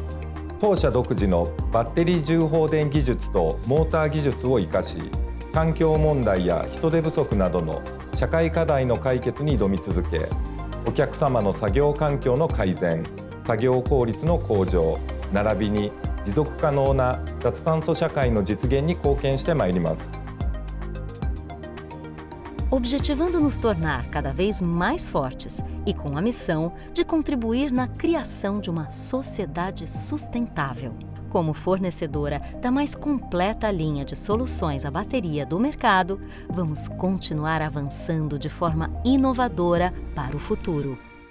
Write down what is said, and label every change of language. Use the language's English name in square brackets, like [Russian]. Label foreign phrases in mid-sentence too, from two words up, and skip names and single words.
[Japanese] 当社独自のバッテリー重放電技術とモーター技術を生かし、環境問題や人手不足などの社会課題の解決に挑み続け、お客様の作業環境の改善、作業効率の向上、並びに持続可能な脱炭素社会の実現に貢献してまいります。 [Portuguese] Objetivando nos tornar cada vez mais fortes e com a missão de contribuir na criação de uma sociedade sustentável. Como fornecedora da mais completa linha de soluções à bateria do mercado, vamos continuar avançando de forma inovadora para o futuro.